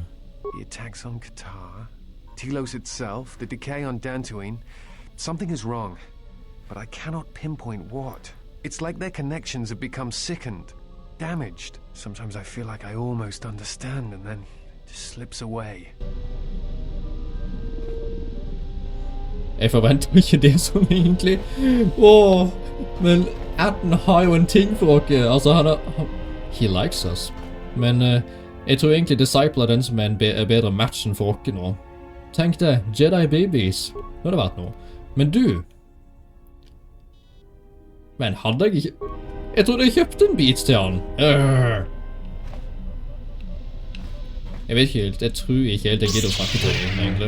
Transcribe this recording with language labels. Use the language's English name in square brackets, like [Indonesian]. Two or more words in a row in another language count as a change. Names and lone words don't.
[English] The attacks on Kotor, Telos itself, the decay on Dantooine. Something is wrong, but I cannot pinpoint what. It's like their connections have become sickened, damaged. Sometimes I feel like I almost understand, and then it just slips away. [Norwegian] Jeg forventer ikke det sånn egentlig. Men Adam har jo en ting for dere. Altså, [English] he likes us. [Norwegian] Men jeg tror egentlig Disciple er den som er en bedre match enn for dere nå. Tenk det, Jedi Babies. Nå har det vært noe. Men du... Men hadde jeg ikke... Jeg trodde jeg kjøpte en bit til han. Jeg vet ikke helt, jeg tror ikke helt jeg gidder å snakke til ham, egentlig.